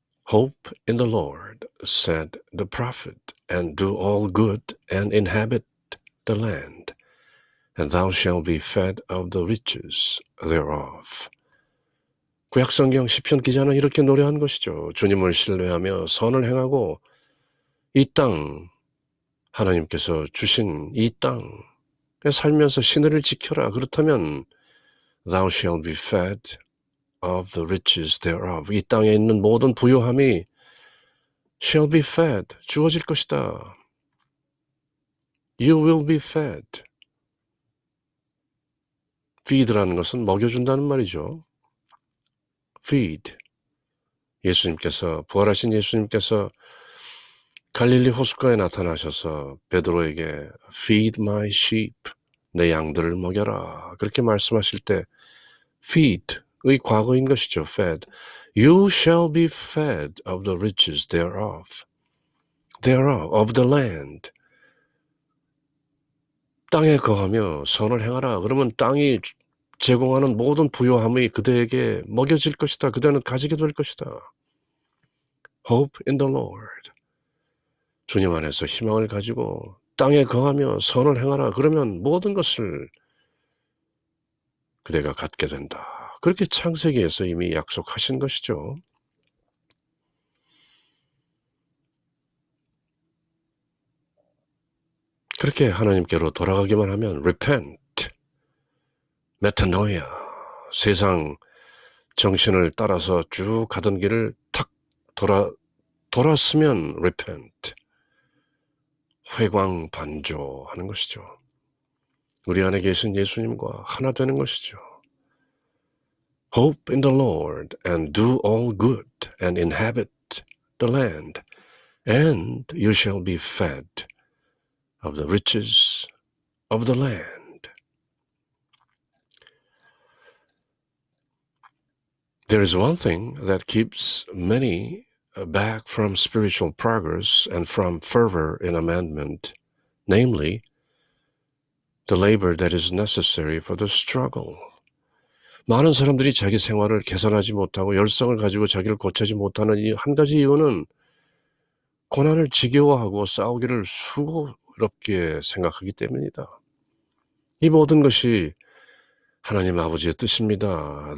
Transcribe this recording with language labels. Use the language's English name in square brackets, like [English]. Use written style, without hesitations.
[English] Hope in the Lord, said the prophet, and do all good and inhabit the land, and thou shalt be fed of the riches thereof. [Korean] 구약성경 시편 기자는 이렇게 노래한 것이죠. 주님을 신뢰하며 선을 행하고 이 땅, 하나님께서 주신 이 땅에 살면서 신의를 지켜라. 그렇다면 [English] thou shalt be fed of the riches thereof. [Korean] 이 땅에 있는 모든 부요함이 [English] shall be fed, [Korean] 주어질 것이다. [English] You will be fed. [Korean] feed라는 것은 먹여준다는 말이죠. [English] feed. [Korean] 부활하신 예수님께서 갈릴리 호숫가에 나타나셔서 베드로에게 [English] feed my sheep, [Korean] 내 양들을 먹여라. 그렇게 말씀하실 때 feed의 과거인 것이죠. [English] fed. You shall be fed of the riches thereof, of the land. [Korean] 땅에 거하며 선을 행하라. 그러면 땅이 제공하는 모든 부요함이 그대에게 먹여질 것이다. 그대는 가지게 될 것이다. [English] Hope in the Lord. [Korean] 주님 안에서 희망을 가지고 땅에 거하며 선을 행하라. 그러면 모든 것을 그대가 갖게 된다. 그렇게 창세기에서 이미 약속하신 것이죠. 그렇게 하나님께로 돌아가기만 하면 repent, metanoia, 세상 정신을 따라서 쭉 가던 길을 탁 돌았으면 repent, 회광반조하는 것이죠. 우리 안에 계신 예수님과 하나 되는 것이죠. [English] Hope in the Lord and do all good and inhabit the land, and you shall be fed of the riches of the land. There is one thing that keeps many back from spiritual progress and from fervor in amendment, namely, the labor that is necessary for the struggle. [Korean] 많은 사람들이 자기 생활을 개선하지 못하고 열성을 가지고 자기를 고치지 못하는 이 한 가지 이유는 고난을 지겨워하고 싸우기를 수고롭게 생각하기 때문이다. 이 모든 것이 하나님 아버지의 뜻입니다.